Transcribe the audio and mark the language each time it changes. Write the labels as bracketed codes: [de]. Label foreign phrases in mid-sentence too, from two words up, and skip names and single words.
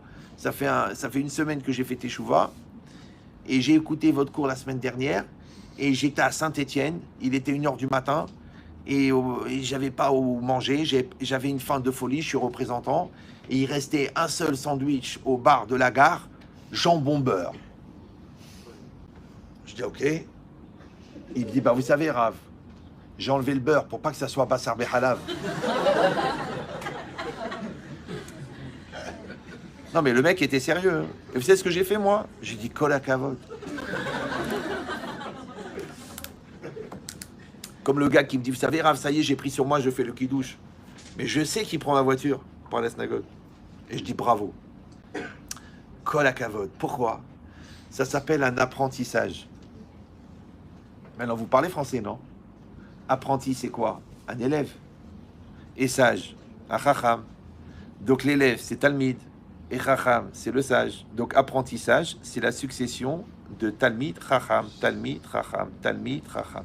[fr] Ça fait une semaine que j'ai fait Teshuvah et j'ai écouté votre cours la semaine dernière et j'étais à Saint-Étienne, il était 1h du matin et j'avais pas où manger, j'avais une faim de folie, je suis représentant et il restait un seul sandwich au bar de la gare, jambon beurre. Je dis ok. Il me dit bah vous savez Rav, j'ai enlevé le beurre pour pas que ça soit [he] בשר בחלב. [fr] Non mais le mec était sérieux. Et vous savez ce que j'ai fait moi? J'ai dit [he] כל הכבוד. [fr] Comme le gars qui me dit, vous savez Rav, ça y est, j'ai pris sur moi, je fais le kidouche. Mais je sais qu'il prend ma voiture pour la synagogue. Et je dis bravo. [he] כל הכבוד. [fr] Pourquoi? Ça s'appelle un apprentissage. Maintenant, vous parlez français, non? Apprenti, c'est quoi? Un élève. Et sage, un chacham. Donc l'élève, c'est Talmid. Et chacham, c'est le sage. Donc apprentissage, c'est la succession de [he] תלמיד, חכם, תלמיד, חכם, תלמיד, חכם.